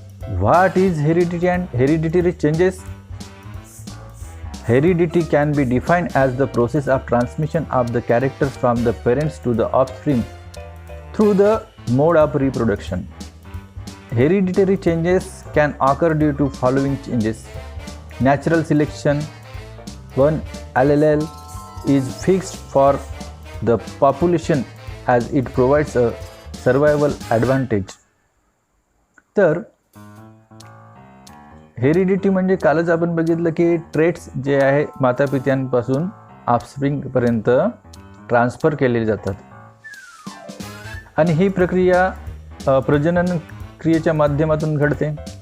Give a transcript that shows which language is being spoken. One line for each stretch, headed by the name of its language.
English: What is heredity and hereditary changes? Heredity can be defined as the process of transmission of the characters from the parents to the offspring through the mode of reproduction. Hereditary changes can occur due to following changes. Natural selection, one allele is fixed for the population as it provides a survival advantage.
Marathi: तर heredity म्हणजे कालच आपण बघितलं की traits जे आहे मातापित्यांपासून ऑफस्प्रिंगपर्यंत transfer केले जातात. आणि ही प्रक्रिया प्रजनन क्रियेच्या माध्यमातून घडते.